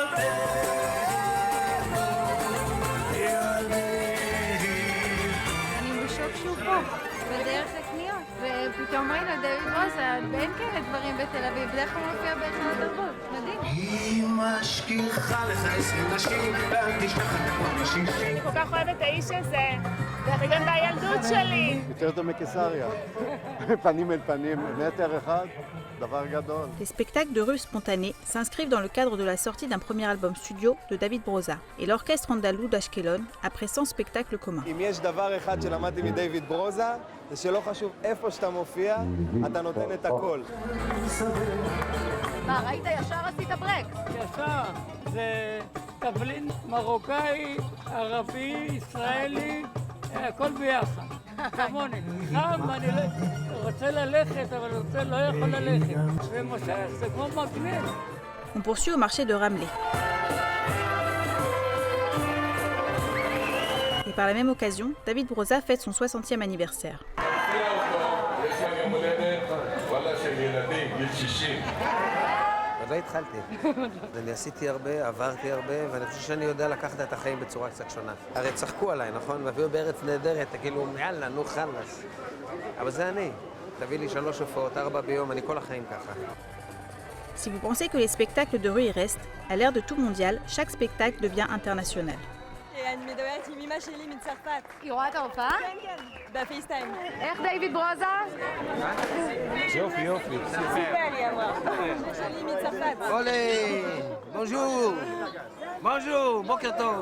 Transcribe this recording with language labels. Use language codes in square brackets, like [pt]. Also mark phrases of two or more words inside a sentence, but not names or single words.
[he] שהוא פה, בדרך לקניות, ופתאום ראינו דויד ברוזה, ואין כאלה דברים בתל אביב, בדרך כלל מופיע בהיכל התרבות, מדהים. היא משכיחה לך 20 נשים, ואל תשכח את הנשים. אני כל כך אוהבת את האיש הזה, זה גם בילדות שלי. יותר טוב מקיסריה, פנים אל פנים, מטר אחד, דבר גדול. [fr] Les spectacles de rue spontanés s'inscrivent dans le cadre de la sortie d'un premier album studio de David Broza et l'orchestre andalou d'Ashkelon après 100 spectacles communs. [he] אם יש דבר אחד שלמדתי מדייוויד ברוזה, זה שלא חשוב איפה שאתה מופיע, אתה נותן את הכל. מה, ראית ישר עשית ברקס? ישר, זה תבלין מרוקאי, ערבי, ישראלי, הכל ביחד. כמוני, חם, אני רוצה ללכת, אבל לא יכול ללכת. ומושך, זה כמו מגנט. [fr] On poursuit au marché de Ramleh. Et par la même occasion, David Broza fête son 60e anniversaire. [he] עוד לא התחלתי. אני עשיתי הרבה, עברתי הרבה, ואני חושב שאני יודע לקחת את החיים בצורה קצת שונה. הרי צחקו עליי, נכון? והביאו בארץ נהדרת, כאילו, יאללה, נו חלאס. אבל זה אני. תביא לי 3 הופעות, 4 ביום, אני כל החיים ככה. [fr] Si vous pensez que les spectacles de rue y restent, à l'ère de tout mondial, chaque spectacle devient international. [he] אני מדברת עם אמא שלי מצרפת. היא רואה את ההופעה? כן, כן. בפייסטיים. איך דיוויד ברוזה? יופי, יופי. סיפר לי אמרה. אמא שלי מצרפת. אולי, בונז'ור. Bonjour, בוקר טוב.